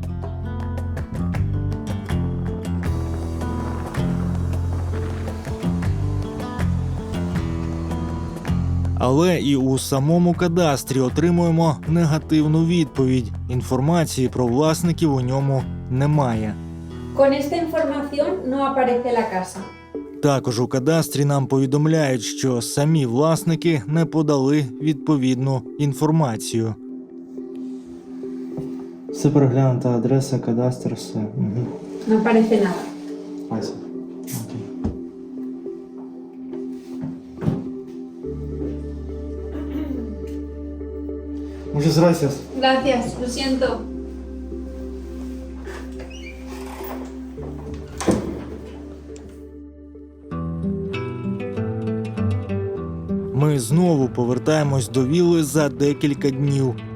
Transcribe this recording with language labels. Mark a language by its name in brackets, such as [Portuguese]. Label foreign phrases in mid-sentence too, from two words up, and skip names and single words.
[Ukrainian] Але і у самому кадастрі отримуємо негативну відповідь. Інформації про власників у ньому немає. [Spanish] Con esta información no aparece la casa. [Ukrainian] Також у кадастрі нам повідомляють, що самі власники не подали відповідну інформацію. Все переглянута адреса, кадастр, все. Угу. [Spanish] No aparece nada. [Russian] Спасибо. Окей. [Spanish] Muchas gracias. Gracias, lo siento. [Ukrainian] Ми знову повертаємось до вілли за декілька днів.